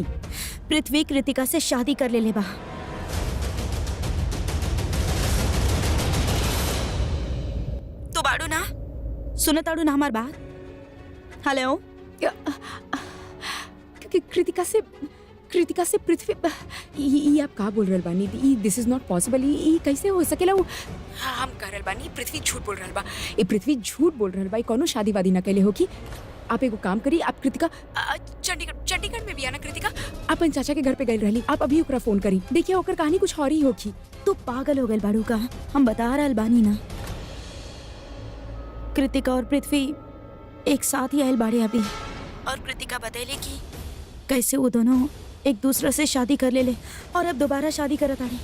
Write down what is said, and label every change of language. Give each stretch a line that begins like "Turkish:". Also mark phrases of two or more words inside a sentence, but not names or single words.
Bhojpuri: पृथ्वी कृतिका से शादी कर ले बा। तो बाड़ू ना सुनताड़ू ना हमार बात। हेलो कृतिका से पृथ्वी ये आप का बोल रहल बानी दी?
English: This is not possible.
Bhojpuri: ये कैसे हो सकेला? हम कह रहल बानी पृथ्वी झूठ बोल रहल बा। ये पृथ्वी झूठ बोल रहल बा, कोनो शादी वादी ना कैले हो की। आप एगो काम करी, आप कृतिका चंडीगढ़ में भी आना। कृतिका अपन चाचा के घर पे गई रहली, आप अभी ओकरा फोन करी, देखिए ओकर कहानी कुछ और ही होगी। तू पागल हो गए बाड़ू का, हम बता रहल बानी ना। कृतिका और पृथ्वी एक साथ ही आयल बाड़े अभी, और कृतिका बतैले कि कैसे वो दोनों एक दूसरे से शादी कर ले और अब दोबारा शादी करत आड़े।